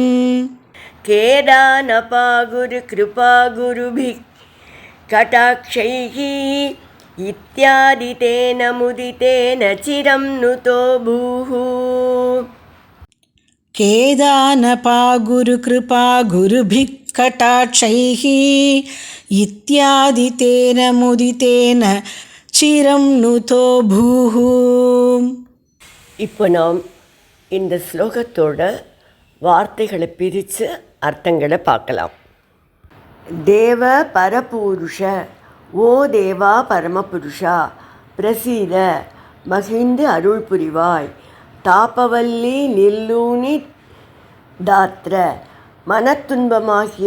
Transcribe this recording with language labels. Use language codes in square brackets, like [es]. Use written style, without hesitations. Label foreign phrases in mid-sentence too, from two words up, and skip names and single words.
[sa] ಖೇದಾನಪಾ ಗುರು ಕೃಪಾ ಗುರುಭಿಃ ಕಟಾಕ್ಷೈಃ, ಇತ್ಯಾದಿ ತೇನ ಮುದಿತೇನ ಚಿರಂ ನುತೋ ಭೂಃ. ಖೇದಾನಪಾ ಗುರು ಕೃಪಾ ಗುರುಭಿಃ ಕಟಾಕ್ಷೈಃ, ಇತ್ಯಾದಿ ತೇನ ಮುದಿತೇನ ಚಿರಂ ನುತೋ ಭೂಃ. [ta] இப்போ நாம் இந்த ஸ்லோகத்தோட வார்த்தைகளை பிரித்து அர்த்தங்களை பார்க்கலாம். [sa] தேவ பரபூருஷ, ஓ தேவா பரமபுருஷா, [ta] பிரசீத மகிழ்ந்து அருள் புரிவாய், [sa] தாபவல்லி நில்லூனி தாத்ர, [ta] மனத்துன்பமாகிய